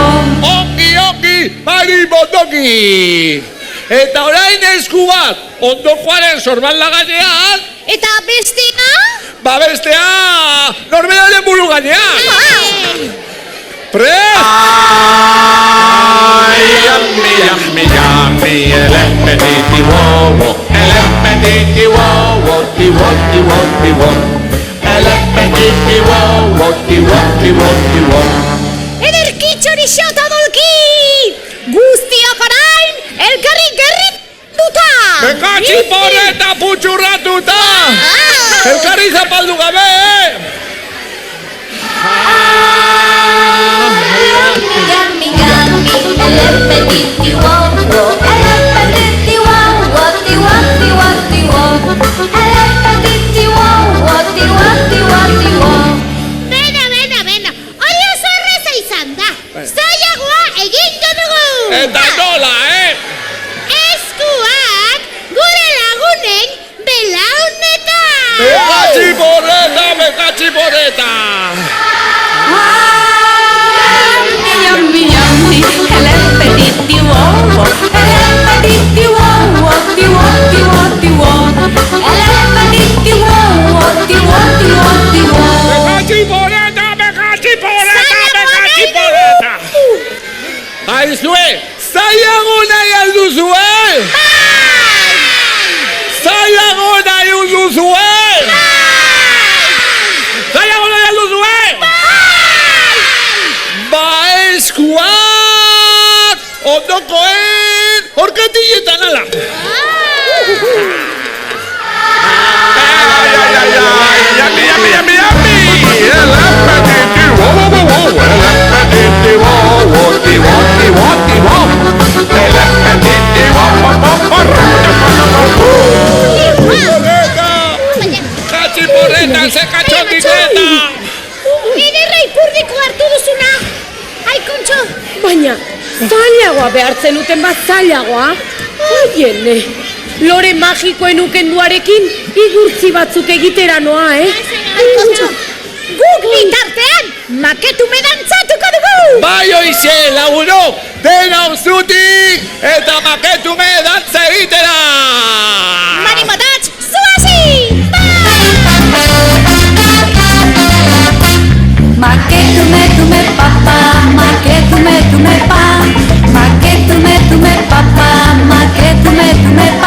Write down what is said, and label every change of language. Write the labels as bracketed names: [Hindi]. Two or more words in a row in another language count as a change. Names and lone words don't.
[Basque] Ongi, maribotoki! Eta orain esku bat, ondokoaren sorbalda gainean, Eta bestea? bestea, norberaren buru gainean! Prest! Yummy, yummy, yummy, elepetiti wo, elepetiti wo, woti, woti, woti, wo. Elepetiti wo, woti, woti, woti, wo. Ederkitxo nixota dolki! Guztiak orain, elkarri gerrituta! Bekatxi porreta putxurratuta! Elkarri zapaldu gabe, Yummy, yummy, elepetiti wow, elepetiti wow, woti, woti, woti, wow. Elepetiti wow, woti, woti, woti, wow. Bena, hori oso erreza izan da. Zailagoa egingo dugu! eta nola, Eskuak gure lagunen belaunetan! Bekatxi porreta, bekatxi porreta! Yummy, yummy, elepetiti wow, elepetiti wow, woti, woti, woti, wow. Elepetiti wow, woti, woti, woti, wow. Bekatxi porreta, bekatxi porreta, bekatxi porreta! Aizue, zailago nahi alduzue? Zailago nahi alduzue? Zailago nahi alduzue? Ba eskuak ondokoen horkatilletan ala! Yummy, yummy, yummy, yummy! Elepetiti wo, elepetiti wo, woti, woti, woti, wo. Elepetiti wo, Porreta! Katxi porreta, ze katxotikleta! Ederra ipurdiko hartu duzuna! Ai, Kontxo! Baina, zailagoa behartzen uten bat zailagoa. Oiene, lore magikoen ukenduarekin igurtzi batzuk egitera noa, Ai, Kontxo! Guk bitartean, maketume dantzatuko dugu! Bai hoize, lagunok, dena zutik eta maketume dantza egitera! Mani motatx, zuazi! Maketume, tume, papa, maketume, tume, pa. Maketume, tume, papa, maketume, tume, pa.